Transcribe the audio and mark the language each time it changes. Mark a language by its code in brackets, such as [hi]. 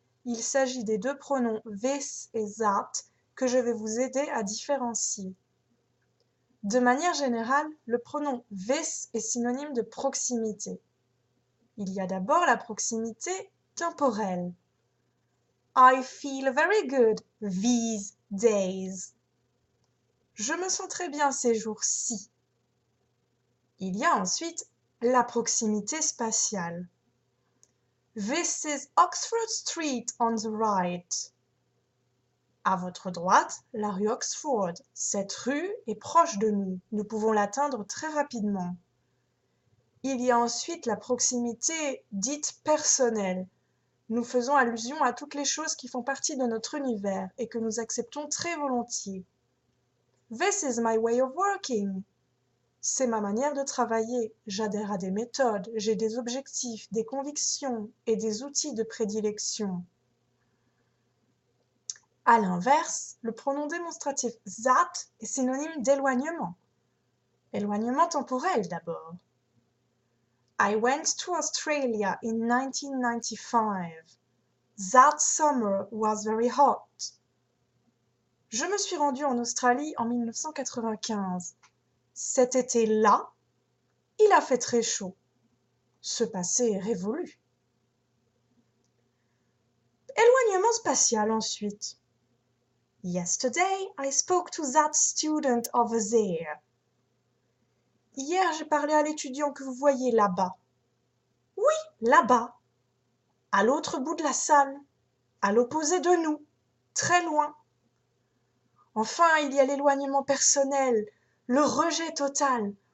[fr] Il s'agit des deux pronoms this et that que je vais vous aider à différencier. De manière générale, le pronom this est synonyme de proximité. Il y a d'abord la proximité temporelle. [en] I feel very good these days. [fr] Je me sens très bien ces jours-ci. Il y a ensuite la proximité spatiale. [en] This is Oxford Street on the right. [fr] À votre droite, la rue Oxford. Cette rue est proche de nous. Nous pouvons l'atteindre très rapidement. Il y a ensuite la proximité dite personnelle. Nous faisons allusion à toutes les choses qui font partie de notre univers et que nous acceptons très volontiers. [en] This is my way of working. [fr] C'est ma manière de travailler. J'adhère à des méthodes, j'ai des objectifs, des convictions et des outils de prédilection. À l'inverse, le pronom démonstratif that est synonyme d'éloignement. Éloignement temporel d'abord. [en] I went to Australia in 1995. That summer was very hot. [fr] Je me suis rendue en Australie en 1995. Cet été-là, il a fait très chaud. Ce passé est révolu. Éloignement spatial ensuite. [en] Yesterday, I spoke to that student over there. [fr] Hier, j'ai parlé à l'étudiant que vous voyez là-bas. Oui, là-bas. À l'autre bout de la salle. À l'opposé de nous. Très loin. Enfin, il y a l'éloignement personnel, le rejet total.